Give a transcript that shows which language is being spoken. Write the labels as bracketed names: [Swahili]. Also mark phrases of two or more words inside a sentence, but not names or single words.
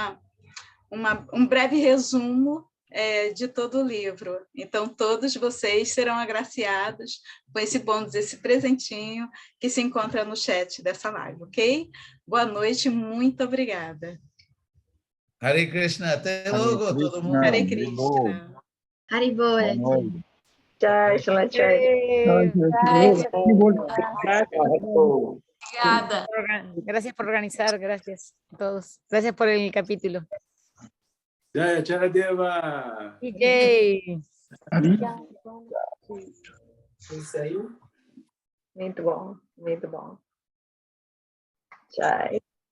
[Portuguese] É um breve resumo de todo o livro. Então, todos vocês serão agraciados com esse bônus, esse presentinho que se encontra no chat dessa live, ok? Boa noite, muito obrigada. [Sanskrit] Hare Krishna, [Portuguese] até logo, todo mundo. [Sanskrit] Hare Krishna. Haribo. Jai Shalacharya. [Portuguese] Obrigada. [Spanish] Gracias por organizar, gracias a todos. Gracias por el capítulo. [Sanskrit] Jai Charadeva. Yay. [Portuguese] Isso aí. Muito bom, muito bom. Jai.